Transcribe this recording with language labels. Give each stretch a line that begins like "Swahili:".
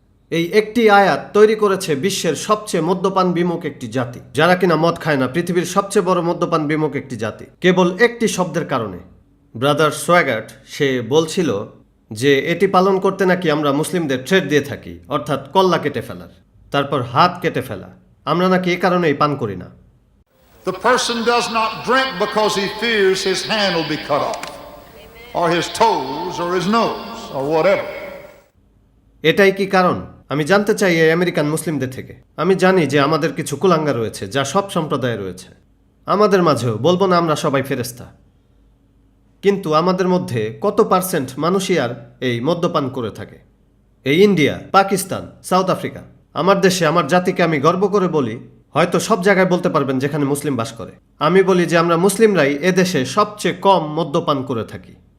Bangla: এই একটি আয়াত তৈরি করেছে বিশ্বের সবচেয়ে মদ্যপান বিমুখ একটি জাতি, যারা কিনা মদ খায় না, পৃথিবীর সবচেয়ে বড় মদ্যপান বিমুখ একটি জাতি, কেবল একটি শব্দের কারণে। ব্রাদার সোয়াগার্ট সে বলছিল যে এটি পালন করতে নাকি আমরা মুসলিমদের থ্রেট দিয়ে থাকি, অর্থাৎ কল্লা কেটে ফেলার, তারপর হাত কেটে ফেলা। আমরা নাকি এ কারণেই পান করি না।
English: The person does not drink because he fears his hand will be cut off, or his toes, or his nose, or whatever.
Bangla: এটাই কি কারণ? আমি জানতে চাই এই আমেরিকান মুসলিমদের থেকে। আমি জানি যে আমাদের কিছু কুলাঙ্গা রয়েছে, যা সব সম্প্রদায়ে রয়েছে, আমাদের মাঝেও। বলবো না আমরা সবাই ফেরেশতা, কিন্তু আমাদের মধ্যে কত পার্সেন্ট মানুষই আর এই মদ্যপান করে থাকে? এই ইন্ডিয়া, পাকিস্তান, সাউথ আফ্রিকা, আমার দেশে, আমার জাতিকে আমি গর্ব করে বলি, হয়তো সব জায়গায় বলতে পারবেন যেখানে মুসলিম বাস করে, আমি বলি যে আমরা মুসলিমরাই এদেশে সবচেয়ে কম মদ্যপান করে থাকি।